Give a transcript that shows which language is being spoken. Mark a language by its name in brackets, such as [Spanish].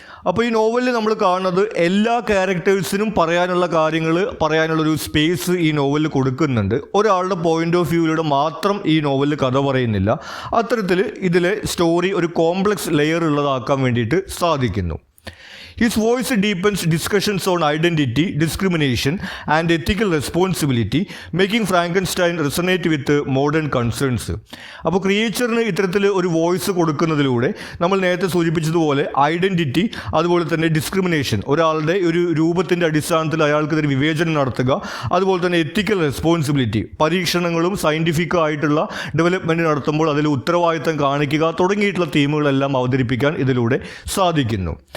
[Malayalam] അപ്പോൾ ഈ നോവലിൽ നമ്മൾ കാണുന്നത് എല്ലാ ക്യാരക്ടേഴ്സിനും പറയാനുള്ളൊരു സ്പേസ് ഈ നോവലിൽ കൊടുക്കുന്നുണ്ട്. ഒരാളുടെ പോയിന്റ് ഓഫ് വ്യൂയിലൂടെ മാത്രം ഈ നോവലിൽ കഥ പറയുന്നില്ല. അത്തരത്തിൽ ഇതിലെ സ്റ്റോറി ഒരു കോംപ്ലക്സ് ലെയർ ഉള്ളതാക്കാൻ വേണ്ടിയിട്ട് സാധിക്കുന്നു. [English] His voice deepens discussions on identity, discrimination, and ethical responsibility, making Frankenstein resonate with modern concerns. [Malayalam] അപ്പോൾ ക്രിയേച്ചറിന് ഇത്തരത്തിൽ ഒരു വോയിസ് കൊടുക്കുന്നതിലൂടെ നമ്മൾ നേരത്തെ സൂചിപ്പിച്ചതുപോലെ ഐഡൻറ്റിറ്റി അതുപോലെ തന്നെ ഡിസ്ക്രിമിനേഷൻ, ഒരാളുടെ ഒരു രൂപത്തിൻ്റെ അടിസ്ഥാനത്തിൽ അയാൾക്കെതിരെ വിവേചനം നടത്തുക, അതുപോലെ തന്നെ എത്തിക്കൽ റെസ്പോൺസിബിലിറ്റി, പരീക്ഷണങ്ങളും സയൻറ്റിഫിക് ആയിട്ടുള്ള ഡെവലപ്മെൻറ്റ് നടത്തുമ്പോൾ അതിൽ ഉത്തരവാദിത്തം കാണിക്കുക തുടങ്ങിയിട്ടുള്ള തീമുകളെല്ലാം അവതരിപ്പിക്കാൻ ഇതിലൂടെ സാധിക്കുന്നു.